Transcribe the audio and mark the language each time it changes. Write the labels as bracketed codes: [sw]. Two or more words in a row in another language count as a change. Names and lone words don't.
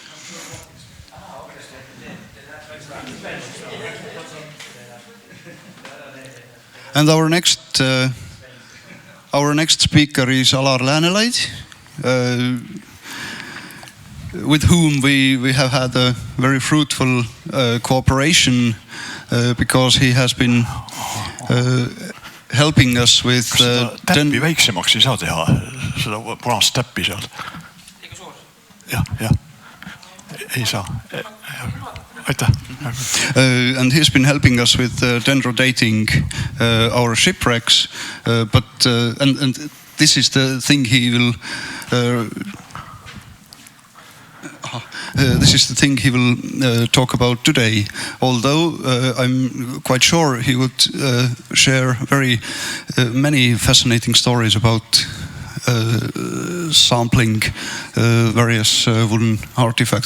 [en] And our next speaker is Alar Läänelaid, with whom we have had a very fruitful cooperation because he has been helping us with. [et] Täppi väiksemaks ei saa teha, seda punast täppi seal. jah, ei saa. Aitäh. [en] And he's been helping us with dendrodating our shipwrecks, but and this is the thing he will. This is the thing he will talk about today, although I'm quite sure he would share very many fascinating stories about sampling various wooden artifacts.